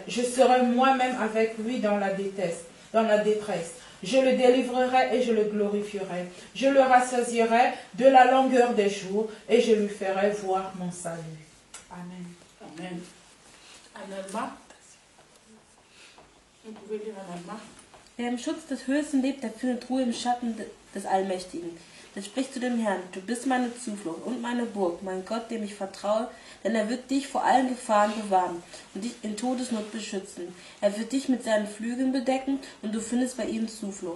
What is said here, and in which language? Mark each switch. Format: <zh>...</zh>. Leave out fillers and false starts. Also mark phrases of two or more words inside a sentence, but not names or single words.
<fr>Je serai moi-même avec lui dans la détresse. Je le délivrerai et je le glorifierai. Je le rassasierai de la longueur des jours et je lui ferai voir mon salut. Amen. Amen. Annelma. Vous pouvez lire Annelma.</fr> <de>Wer im Schutz des Höchsten lebt, der findet Ruhe im Schatten des Allmächtigen. Der spricht zu dem Herrn: Du bist meine Zuflucht und meine Burg, mein Gott, dem ich vertraue, denn er wird dich vor allen Gefahren bewahren und dich in Todesnot beschützen. Er wird dich mit seinen Flügeln bedecken und du findest bei ihm Zuflucht.</de>